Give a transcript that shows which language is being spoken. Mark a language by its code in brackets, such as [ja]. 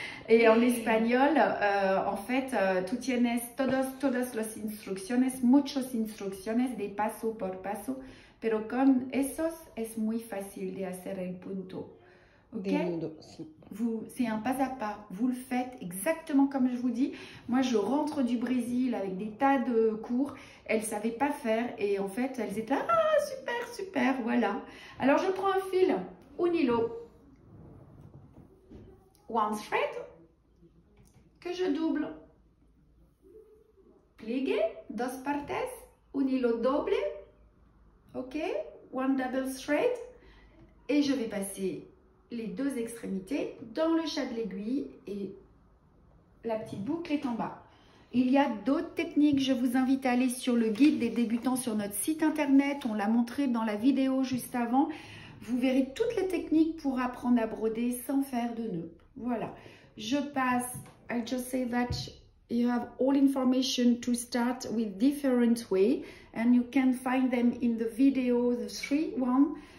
[fr] Et en espagnol, en fait, [es] tú tienes todas las instrucciones, muchas instrucciones de paso por paso, pero con esos es muy fácil de hacer el punto. [fr] Ok? C'est un pas à pas. Vous le faites exactement comme je vous dis. Moi, je rentre du Brésil avec des tas de cours. Elles ne savaient pas faire et en fait, elles étaient là, ah, super, super, voilà. Alors, je prends un fil, [es] un hilo, [en] one thread, [fr] que je double. [es] Pliegue, dos partes, un hilo doble, [fr] ok, [en] one double thread, [fr] et je vais passer les deux extrémités dans le chat de l'aiguille et la petite boucle est en bas. Il y a d'autres techniques, je vous invite à aller sur le guide des débutants sur notre site internet, on l'a montré dans la vidéo juste avant. Vous verrez toutes les techniques pour apprendre à broder sans faire de nœuds. Voilà, je passe, [en] I just say that you have all information to start with different way and you can find them in the video, the 3-1.